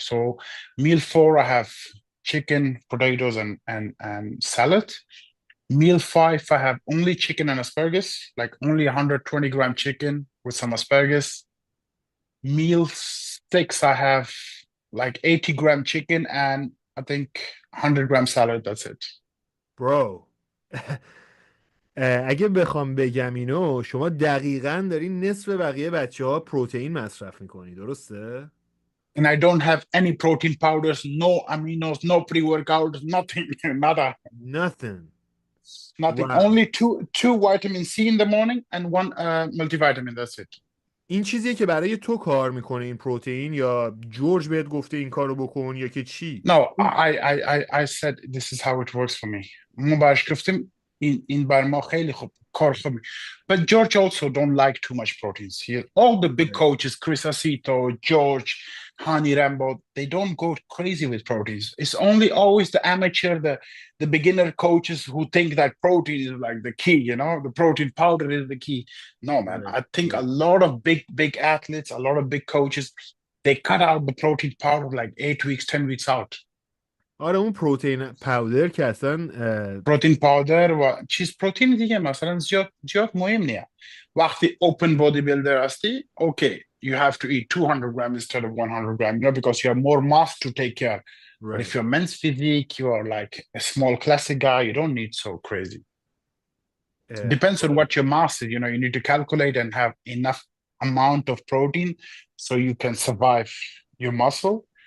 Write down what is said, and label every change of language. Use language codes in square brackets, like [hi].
[en] So meal 4, I have chicken, potatoes, and salad. Meal 5, I have only chicken and asparagus, like only 120-gram chicken with some asparagus. Meal 6, I have like 80-gram chicken and I think 100-gram salad. That's it. Bro. [fa] اگه بخوام بگم اینو، شما دقیقاً دارین نصف بقیه بچه‌ها پروتئین مصرف میکنی، درسته؟ [en] And I don't have any protein powders, no aminos, no pre-workout, nothing, nada. Nothing. Nothing. Wow. Only two vitamin C in the morning and 1 multivitamin. That's it. [fa] این چیزیه که برای تو کار میکنه این پروتئین، یا جورج بهت گفته این کارو بکن، یا که چی؟ [en] No, I said this is how it works for me. [fa] ما برش گفتیم این بر ما خیلی خوب کار خوب. [en] But George also don't like too much proteins. All the big coaches, Chris Aceto, George, Hani Rambo, they don't go crazy with proteins. It's only always the amateur, the beginner coaches who think that protein is like the key, you know, the protein powder is the key. No, man. I think a lot of big athletes, a lot of big coaches, they cut out the protein powder like 8 weeks, 10 weeks out. [fa] آره اون پروتئین پاودر که اصلا پروتئین پاودر و چیز پروتئین دیگه مثلا زیاد مهم نیست. وقتی open bodybuilder هستی, [en] okay, you have to eat 200 grams instead of 100 grams, you know, because you have more mass to take care. Right. But if you're men's physique, you are like a small classic guy, you don't need so crazy. Depends on what your mass is, you know, you need to calculate and have enough amount of protein so you can survive your muscle.